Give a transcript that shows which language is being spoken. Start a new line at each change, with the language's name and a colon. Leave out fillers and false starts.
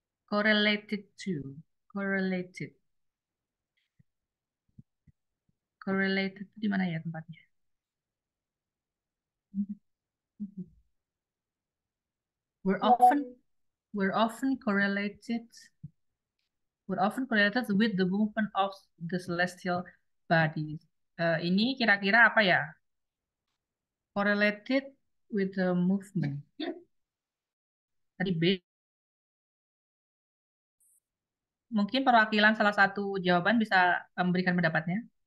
English: Correlated to. Correlated.
Indonesian: Correlated itu di mana ya tempatnya?
English: We're often we're often correlated we're often correlated with the movement of the celestial bodies.
Indonesian: Ini kira-kira apa ya?
English: Correlated with the movement.
Indonesian: Tadi B. Mungkin perwakilan salah satu jawaban bisa memberikan pendapatnya.